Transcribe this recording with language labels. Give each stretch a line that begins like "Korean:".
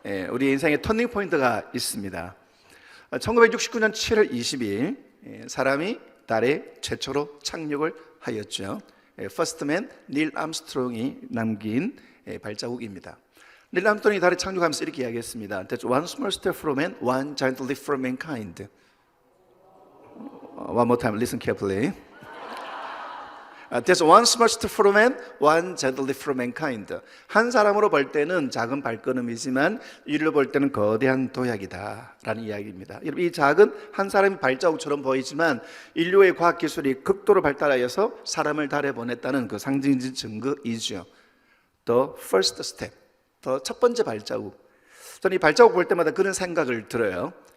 Korean: 우리 인생에 터닝 포인트가 있습니다. 1969년 7월 20일 사람이 달에 최초로 착륙을 하였죠. 퍼스트맨 닐 암스트롱이 남긴 발자국입니다. 닐 암스트롱이 달에 착륙하면서 이렇게 이야기했습니다.
English: That's one small step for man, one giant leap for mankind. One more time, listen carefully. That's one small step for man, one giant leap for mankind.
Korean: 한 사람으로 볼 때는 작은 발걸음이지만 인류로 볼 때는 거대한 도약이다 라는 이야기입니다. 이 작은 한 사람의 발자국처럼 보이지만 인류의 과학기술이 극도로 발달하여서 사람을 달에 보냈다는 그 상징적 증거이죠.
English: The first step,
Korean: 첫 번째 발자국. 저는 이 발자국 볼 때마다 그런 생각을 들어요.